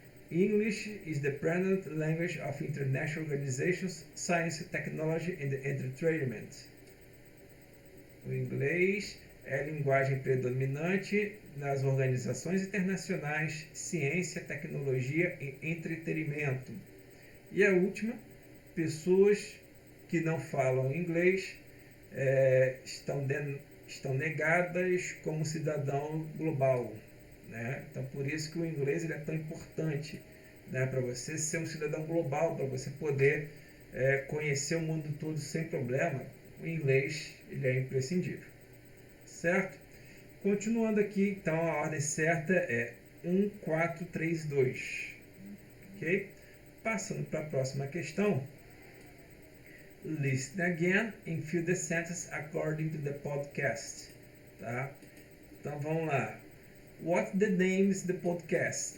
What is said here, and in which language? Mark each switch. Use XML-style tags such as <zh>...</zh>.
<en>English is the predominant language of international organizations, science, technology and entertainment.</en> <pt>O inglês é a linguagem predominante nas organizações internacionais, ciência, tecnologia e entretenimento. E a última, pessoas que não falam inglês estão negadas como cidadão global, né? Então por isso que o inglês ele é tão importante, né? Para você ser um cidadão global, para você poder conhecer o mundo todo sem problema, o inglês ele é imprescindível, certo? Continuando aqui, então a ordem certa é 1, 4, 3, 2, ok? Passando para a próxima questão.</pt> <en>Listen again and fill the sentence according to the podcast.</en> <pt>Tá? Então vamos lá.</pt> <en>What the name is the podcast?</en>